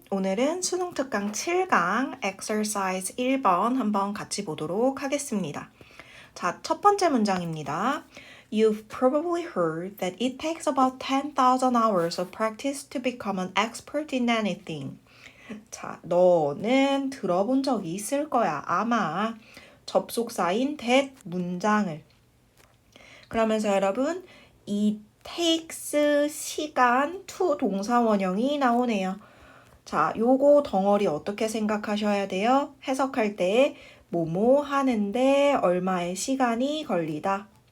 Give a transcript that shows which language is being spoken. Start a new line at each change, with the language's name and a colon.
Korean: 오늘은 수능 특강 7강 exercise 1번 한번 같이 보도록 하겠습니다. 자, 첫 번째 문장입니다.
English: You've probably heard that it takes about 10,000 hours of practice to become an expert in anything.
Korean: 자, 너는 들어본 적이 있을 거야. 아마 접속사인 that 문장을. 그러면서 여러분, 이 takes 시간 to 동사 원형이 나오네요. 자, 요거 덩어리 어떻게 생각하셔야 돼요? 해석할 때 뭐뭐 하는데 얼마의 시간이 걸리다.